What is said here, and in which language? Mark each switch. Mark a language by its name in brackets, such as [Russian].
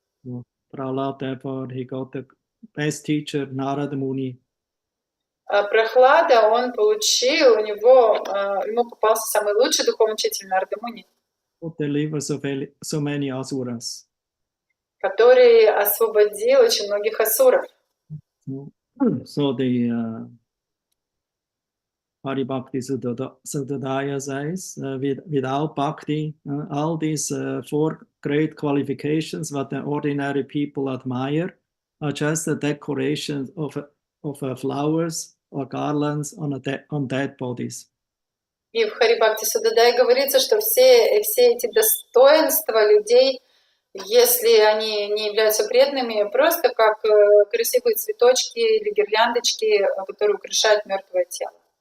[English] So, Prahlad, therefore, he got the best teacher, Narada Muni. [Russian] Прохлада, он получил, ему попался самый лучший духовный учитель Нарада Муни, [English] Who delivers so many asuras. [Russian] который освободил очень многих асуров. [English] So the Hari Bhakti Sudadaya says, without bhakti, all these four great qualifications what the ordinary people admire are just a decoration of flowers or garlands on dead bodies. [Russian] И в Хари Бхакти Судадае говорится, что все эти достоинства людей, если они не являются преданными, просто как красивые цветочки или гирляндочки, которые украшают мертвое тело.